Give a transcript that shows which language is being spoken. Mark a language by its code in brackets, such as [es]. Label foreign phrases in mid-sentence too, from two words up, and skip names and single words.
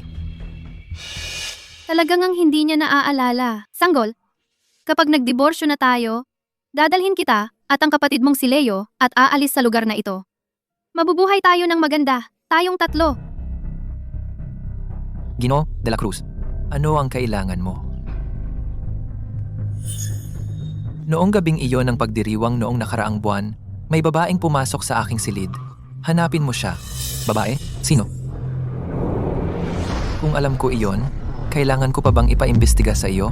[tl] Talagang ang hindi niya naaalala. Sanggol, kapag nagdiborsyo na tayo, dadalhin kita at ang kapatid mong si Leo at aalis sa lugar na ito. Mabubuhay tayo ng maganda, tayong 3. Ginoo de la Cruz, ano ang kailangan mo? Noong gabing iyon ng pagdiriwang noong nakaraang buwan, may babaeng pumasok sa aking silid. Hanapin mo siya. Babae? Sino? Kung alam ko iyon, kailangan ko pa bang ipaimbestiga sa iyo?